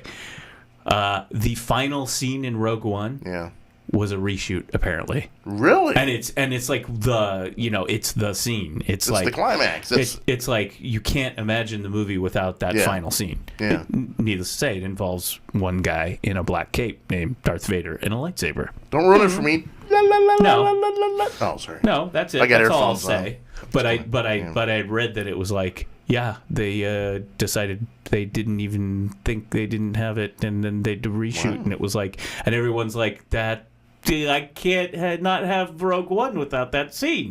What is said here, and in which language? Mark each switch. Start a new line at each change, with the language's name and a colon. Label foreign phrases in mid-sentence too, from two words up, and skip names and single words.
English: The final scene in Rogue One was a reshoot, apparently. Really? And it's like it's the scene. It's like the climax. It's like you can't imagine the movie without that final scene. Yeah. Needless to say, it involves one guy in a black cape named Darth Vader and a lightsaber. Don't ruin it for me. La, la, la, No. la, la, la, la. Oh, sorry. No, that's it. I got that's all I'll earphones on. say. But I read that it was like, they decided they didn't even think they didn't have it, and then they reshoot, and it was like, and everyone's like, that I can't not have Rogue One without that scene.